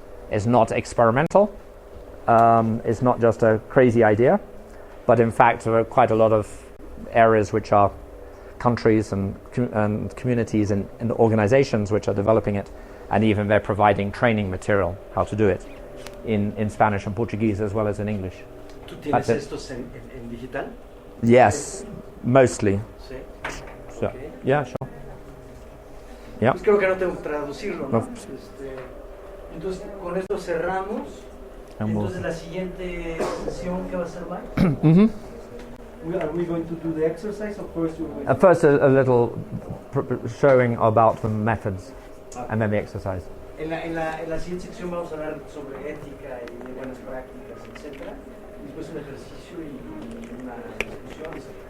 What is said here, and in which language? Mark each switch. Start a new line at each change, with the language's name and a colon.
English: It's not experimental. It's not just a crazy idea, but in fact there are quite a lot of areas which are countries and communities and organizations which are developing it, and even they're providing training material how to do it in Spanish and Portuguese as well as in English.
Spanish: ¿Tú tienes estos en digital?
English: Yes, mostly.
Spanish: Sí.
English: So, Okay. yeah, sure. Yeah.
Spanish: Pues creo que no tengo que traducirlo, ¿no? No. Entonces, con esto cerramos. Entonces, la siguiente sesión, ¿qué va a ser, Mike? Mm-hmm.
English: Are we going to do the exercise, or first you will? First, a little showing about the methods, and then the exercise.
Spanish: En la siguiente sección vamos a hablar sobre ética y de buenas prácticas, etc. Y después un ejercicio y una discusión, etc.